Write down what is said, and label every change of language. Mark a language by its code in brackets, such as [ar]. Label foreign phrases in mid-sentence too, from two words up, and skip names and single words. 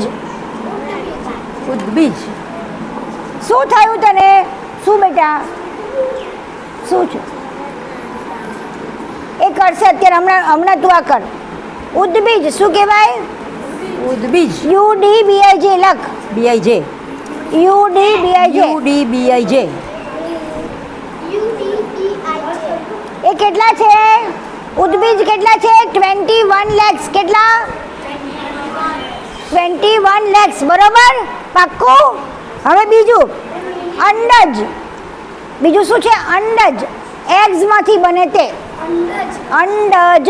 [gu] ઉદ્ભિજ. શું થયું તને? શું બેટા? શું છે? એ કરશે અત્યારે. હમણાં તું આ કર. ઉદ્ભિજ શું કહેવાય? ઉદ્ભિજ. UDBIJ લખ. BIJ. UDBIJ. UDBIJ. UDEIJ એ કેટલા છે? ઉદ્ભિજ કેટલા છે? 21 lakhs. કેટલા? 21 lakhs. બરોબર? પાક્કું? હવે બીજું અંડજ. બીજું શું છે? અંડજ. એગ્સ માંથી બને તે અંડજ.